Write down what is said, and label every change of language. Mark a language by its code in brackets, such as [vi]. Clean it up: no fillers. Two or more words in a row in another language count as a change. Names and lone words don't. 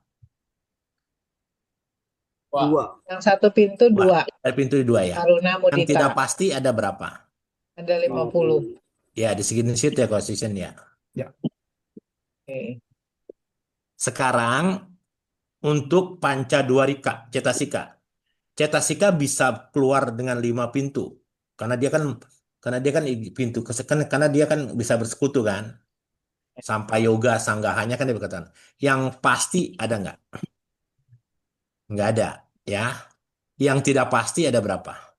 [id] Wah, Dua. Yang satu pintu Dua. dua. Ada pintu dua ya. Karuna Yang Mudita. tidak pasti ada berapa? Ada 50. 50. Ya, di screenshot ya kalau session ya. Oke. Sekarang untuk [pi] Pancadwarika, cetasika. [id] Cetasika bisa keluar dengan lima pintu. Karena dia kan pintu karena dia kan bisa bersekutu kan. Sampai yoga sanggahanya kan dia berkata. Yang pasti ada nggak? Nggak ada ya. Yang tidak pasti ada berapa?